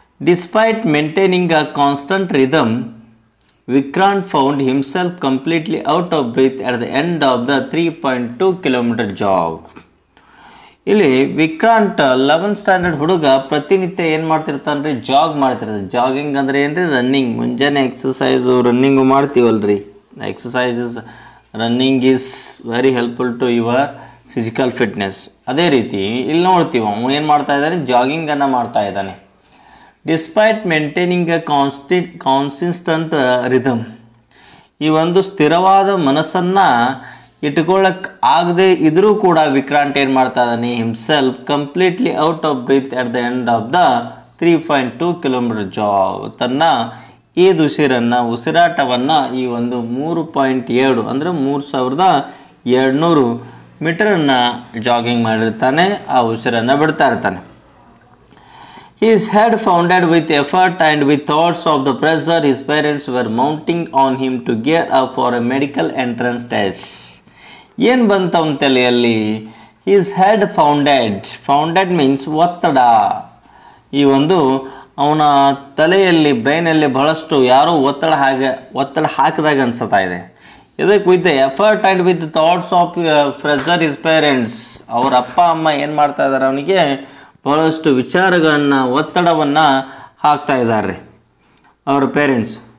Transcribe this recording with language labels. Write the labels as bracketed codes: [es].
[en] Despite maintaining a constant rhythm, Vikrant found himself completely out of breath at the end of the 3.2 kilometer jog. [kn] ಇಲ್ಲಿ Vikrant 11th standard ಹುಡುಗ ಪ್ರತಿನಿತ್ಯ ಏನು ಮಾಡ್ತಿರ್ತಾನೆ? ಜಾಗ್ ಮಾಡ್ತಿರ್ತಾನೆ. Jogging ಅಂದರೆ ಏನು ರೀ? Running. ಮುಂಜಾನೆ exercise running ಮಾಡ್ತೀವಲ್ರಿ. [en] Exercises running is very helpful to your physical fitness. [kn] ಅದೇ ರೀತಿ ಇಲ್ಲಿ ನೋಡ್ತೀವಿ, ಅವನು ಏನು ಮಾಡ್ತಾ ಇದ್ದಾನೆ? ಜಾಗಿಂಗನ್ನು ಮಾಡ್ತಾ ಇದ್ದಾನೆ. [en] despite maintaining a consistent rhythm, [kn] ಈ ಒಂದು ಸ್ಥಿರವಾದ ಮನಸ್ಸನ್ನು ಇಟ್ಕೊಳ್ಳಕ್ಕೆ ಆಗದೆ ಇದ್ರೂ ಕೂಡ ವಿಕ್ರಾಂತ್ ಏನು ಮಾಡ್ತಾ ಇದ್ದಾನೆ? [en] himself completely out of breath at the end of the 3.2 kilometre jog, [kn] ತನ್ನ ಈ ಉಸಿರಾಟವನ್ನು ಈ ಒಂದು 3.7 ಅಂದರೆ 3200 ಮೀಟರನ್ನು ಜಾಗಿಂಗ್ ಮಾಡಿರ್ತಾನೆ. ಆ ಉಸಿರನ್ನು ಬಿಡ್ತಾ ಇರ್ತಾನೆ. [en] His head pounded with effort and with thoughts of the pressure his parents were mounting on him to gear up for a medical entrance test. [kn] ಏನು ಬಂತ ಅವನ ತಲೆಯಲ್ಲಿ? [en] His head pounded means [kn] ಒತ್ತಡ. ಈ ಒಂದು ಅವನ ತಲೆಯಲ್ಲಿ, ಬ್ರೈನಲ್ಲಿ ಬಹಳಷ್ಟು ಯಾರೋ ಒತ್ತಡ ಹಾಕಿದಾಗ ಅನ್ಸುತ್ತಾ ಇದೆ. [en] ಇದಕ್ಕೆ with effort and with thoughts of pressure his parents, [kn] ಅವರ ಅಪ್ಪ ಅಮ್ಮ ಏನು ಮಾಡ್ತಾ ಇದ್ದಾರೆ? ಅವನಿಗೆ ಬಹಳಷ್ಟು ವಿಚಾರಗಳನ್ನು, ಒತ್ತಡವನ್ನು ಹಾಕ್ತಾ ಇದ್ದಾರೆ ಅವರ ಪೇರೆಂಟ್ಸ್.